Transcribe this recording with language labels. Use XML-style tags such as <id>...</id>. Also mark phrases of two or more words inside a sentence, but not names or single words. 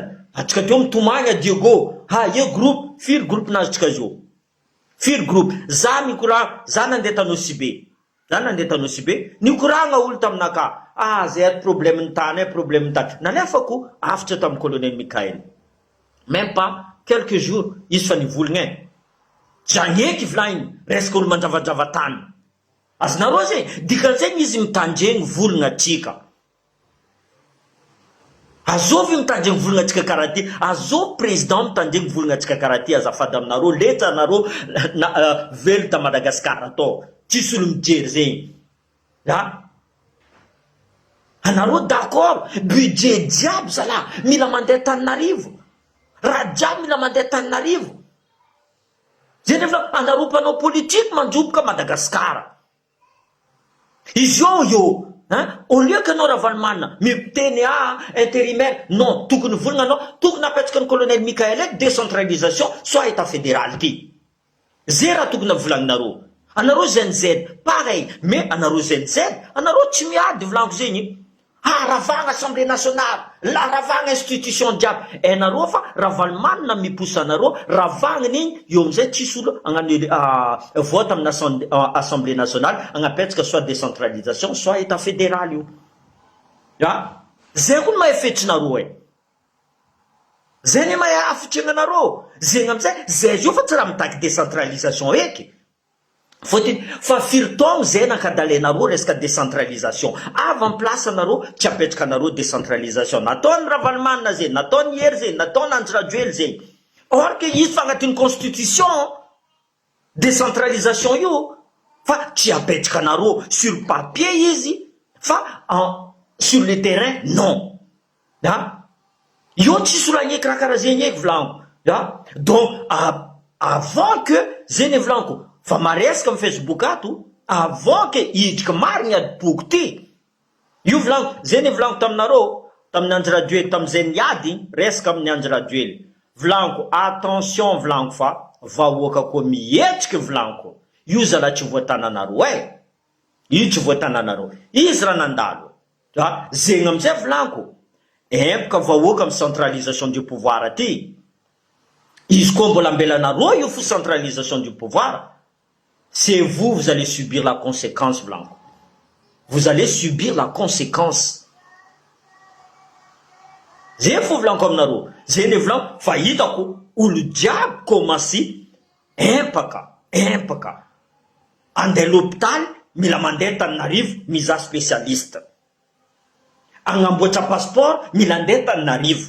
<mg>Atsika teo mitomagny a Diego, ye groupe firy groupe nazy zao, firy groupe, za mikoragna, za nandeha tany Osibe, nikoragna olo taminaka, zay problème ny tany, problème ny tany, nalefako afatra tamin'ny colonel Mikael,</mg> <fr>même pas quelques jours</fr> <mg>izy fa nivolagna janyeky volainy resaka olo mandravadrava tany. Azonareo zay dikan'izay izy mitandregny volagna atsika, azovy mitandregny volagna atsika karaha ty, azovy président mitandregny volagna atsika karaha ty. Azafady aminareo, leta anareo velo ta Madagasikara atao, tsisy olo mijery zegny anareo</mg> <fr>d'accord budget</fr> <mg>jiaby zala mila mandeha Tananarivo, raha jiaby mila mandeha Tananarivo. Zay nefa anareo mpanao politique manjoboka Madagasikara. Izy io</mg> <fr>au lieu que</fr> <mg>anao Ravalomanina miteny</mg> <fr>intérimaire, non,</fr> <mg>tokony volagna anao, tokony apetraka ny colonel Mikael</mg> <fr>décentralisation soit état fédéral</fr> <mg>ty. Zay raha tokony volagninareo. Anareo ZNZ</mg> <fr>pareil, mais</fr> <mg>anareo ZNZ anareo tsy miady volaniko zegny. Ravagna</mg> <fr>assemblée nationale,</fr> <mg>la ravagna institution jiaby. Anareo fa Ravalomanina miposa anareo, ravagna igny io amizay tsisy olo agnano vote amin'ny</mg> <fr>assemblée nationale</fr> <mg>agnapetraka</mg> <fr>soit décentralisation soit état fédéral</fr> <mg>io. Zay koa no mahafetrinareo zay ne mahay afitregna anareo. Zegny amizay zay io fa tsy raha mitaky décentralisation eky. Fa firy taogno zay nankadalenareo resaka décentralisation, avy</mg> <fr>en place</fr> <mg>anareo tsy apetraka anareo décentralisation. Nataony Ravalomanina zay, nataony Hery zay, nataony Andry Rajoely zay.</mg> <fr>Or que</fr> <mg>izy fa agnatin'ny constitution décentralisation io, fa tsy apetraka anareo</mg> <fr>sur papier</fr> <mg>izy, fa</mg> <fr>sur le terrain non.</fr> <mg>Io tsisy olo agneky raha karaha zegny eky volaniko.</mg> <fr>Donc avant que</fr> <mg>zay ne volaniko, fa maresaka amin'ny Facebook ato,</mg> <fr>avant que</fr> <mg>hidriky marigny adiboky ty, io volaniko, zay ne volaniko taminareo, tamin'ny Andry Rajoely, tamin'izay niady resaka amin'ny Andry Rajoely. Volaniko, attention volaniko fa vahoaka koa mihetriky volaniko. Io zala tsy voatananareo io tsy voatananareo. Izy raha nandalo. Zegny amizay volaniko, empaka vahoaka amin'ny</mg> <fr>centralisation du pouvoir</fr> <mg>aty. Izy koa mbola ambelanareo io fo</mg> <fr>centralisation du pouvoir, c'est vous allez subir la conséquence,</fr> <mg>Blanco.</mg> <fr>Vous allez subir la conséquence.</fr> <mg>Zay fo Blanco aminareo. Zay ne Blanco fa hitako olo jiaby commencé empaka. Andeha l'hôpital mila mandeha Tananarivo mizaha spécialiste. Agnamboatra passeport mila andeha Tananarivo.</mg>